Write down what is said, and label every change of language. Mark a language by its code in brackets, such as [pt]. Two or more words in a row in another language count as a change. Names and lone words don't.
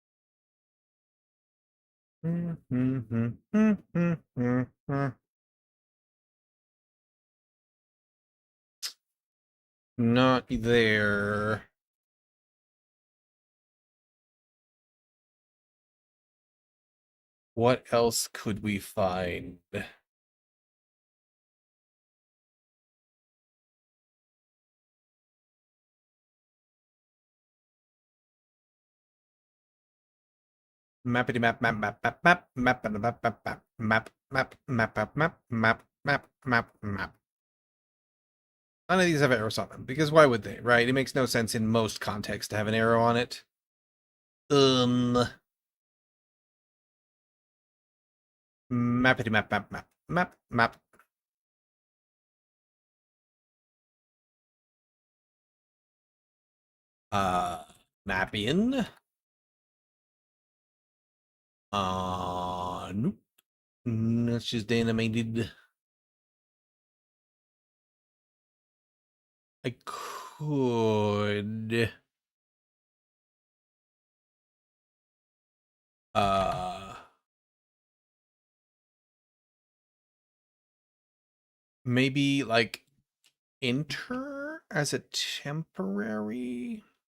[en] Not there. What else could we find? Mappity map map map map map map map map map map map map map map map map map map. None of these have arrows on them because why would they? Right? It makes no sense in most contexts to have an arrow on it. Mappity map map map map map. Map in. Nope. That's just animated. I could. Maybe like enter as a temporary.